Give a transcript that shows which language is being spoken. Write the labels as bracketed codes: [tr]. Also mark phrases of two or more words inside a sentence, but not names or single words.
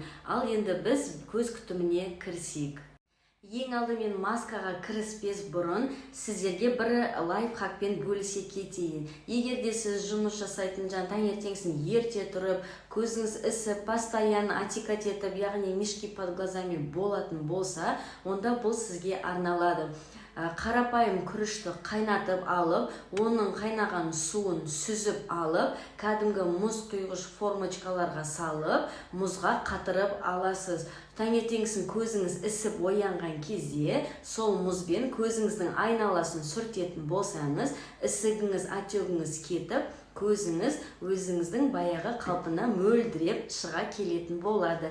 [kk] Ал енді біз көз күтіміне кірісейік. Ең алдымен маскаға кіріспес бұрын сіздерге бір лайфхакпен бөлісе кетейін. Егер де сіз жұмыс жасайтын таңертеңгісін ерте тұрып, көзіңіз ісіп, [ru] постоянно отекать [kk] етіп, яғни [ru] мешки под глазами [kk] болатын болса, онда бұл сізге арналады. Қарапайым күрішті қайнатып алып, оның қайнаған суын сүзіп алып, кәдімгі мұз құйғыш формочкаларға салып, мұзға қатырып аласыз. Таңертеңгісін көзіңіз ісіп оянған кезде, сол мұзбен көзіңіздің айналасын сүртетін болсаңыз, ісігіңіз, отегіңіз кетіп, көзіңіз өзіңіздің баяғы қалпына мөлдіреп шыға келетін болады.